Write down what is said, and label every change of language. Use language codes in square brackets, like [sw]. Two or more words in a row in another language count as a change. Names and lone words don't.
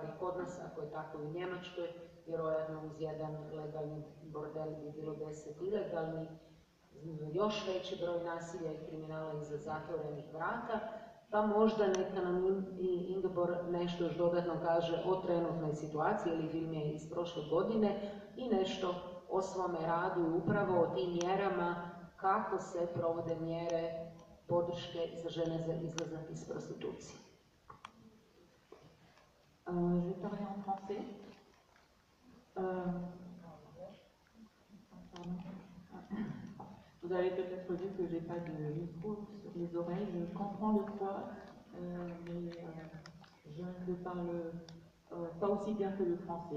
[hr] kod nas, ako je tako i u Njemačkoj, vjerojatno uz jedan legalni bordel bi bilo 10 ilegalnih, još veći broj nasilja i kriminala iza zatvorenih vrata, pa možda neka nam i Ingeborg nešto još dodatno kaže o trenutnoj situaciji, ili film je iz prošle godine, i nešto o svome radu i upravo o tim mjerama, kako se provode mjere podrške za žene za izlazak iz prostitucije. [fr] Je parle en français. Vous avez peut-être vu que j'ai pas de micro sur les oreilles. Je comprends le croate, mais je ne parle pas aussi bien que le français.